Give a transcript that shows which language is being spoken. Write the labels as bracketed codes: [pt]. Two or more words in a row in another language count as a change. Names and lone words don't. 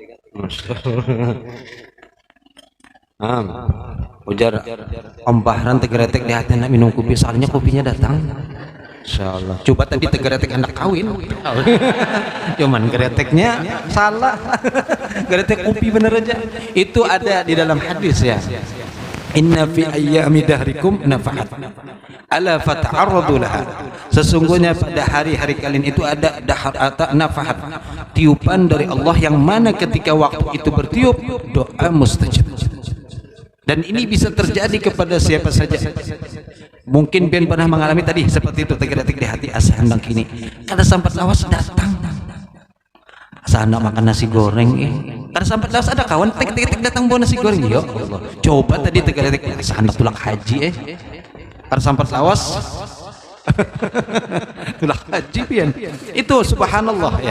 [bjn] Ujar Om Bahran tegretek di hati nak minum kopi, soalnya kopinya datang. Insyaallah. Coba tadi tegretek anak kawin. Cuman greteknya salah. Gretek kopi bener aja. Itu ada di dalam hadis ya. [ar] إن في أيام دهركم نفحات. ألا فتعرضوا لها. [bjn] Sesungguhnya pada hari-hari kalian itu ada dahar atau nafahat, tiupan dari Allah yang mana ketika waktu itu bertiup doa mustajab. Dan ini bisa terjadi kepada siapa saja. Mungkin Ben pernah mengalami tadi seperti itu, tegak-tegak di hati asa hendak kini. Kada sampat lawas datang. Asa hendak makan nasi goreng. Kada sampat lawas ada kawan tegak-tegak datang bawa nasi goreng. Ya Allah. Coba tadi tegak-tegak asa hendak tulak haji Kada sampat lawas. Tulak haji pian. Itu subhanallah ya.